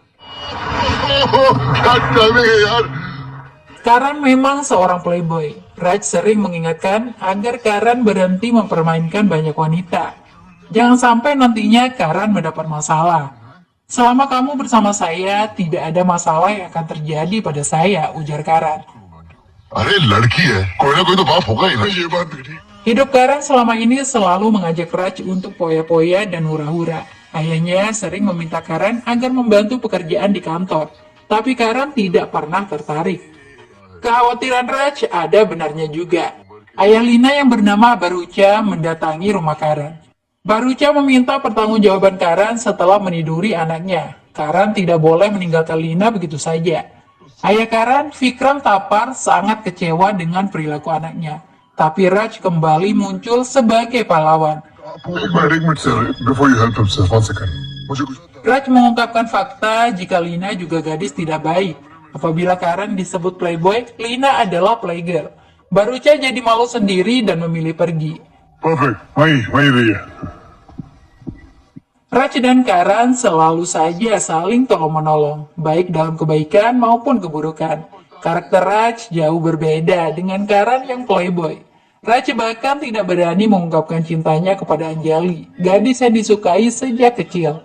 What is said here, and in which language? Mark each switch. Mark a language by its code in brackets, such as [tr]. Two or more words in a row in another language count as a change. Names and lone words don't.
[id] Karan memang seorang playboy. Raj sering mengingatkan agar Karan berhenti mempermainkan banyak wanita. Jangan sampai nantinya Karan mendapat masalah. Selama kamu bersama saya, tidak ada masalah yang akan terjadi pada saya, ujar Karan. [hi] अरे लड़की है कोई ना कोई तो बाप होगा ही ना ये बात भी ठीक [id] Hidup Karan selama ini selalu mengajak Raj untuk poya-poya dan hura-hura. Ayahnya sering meminta Karan agar membantu pekerjaan di kantor, tapi Karan tidak pernah tertarik. Kekhawatiran Raj ada benarnya juga. Ayah Lina yang bernama Barucha mendatangi rumah Karan. Barucha meminta pertanggungjawaban Karan setelah meniduri anaknya. Karan tidak boleh meninggalkan Lina begitu saja. Ayah Karan, Vikram Tapar, sangat kecewa dengan perilaku anaknya. Tapi Raj kembali muncul sebagai pahlawan. [hi] एक मिनट सर [en] before you help him [hi] सर 1 सेकंड मुझे कुछ [id] Raj mengungkapkan fakta jika Lina juga gadis tidak baik. Apabila Karan disebut playboy, Lina adalah playgirl. Barucha jadi malu sendiri dan memilih pergi. [hi] परफेक्ट वही रही है [id] Raj dan Karan selalu saja saling tolong-menolong, baik dalam kebaikan maupun keburukan. Karakter Raj jauh berbeda dengan Karan yang playboy. Raj bahkan tidak berani mengungkapkan cintanya kepada Anjali, gadis yang disukai sejak kecil.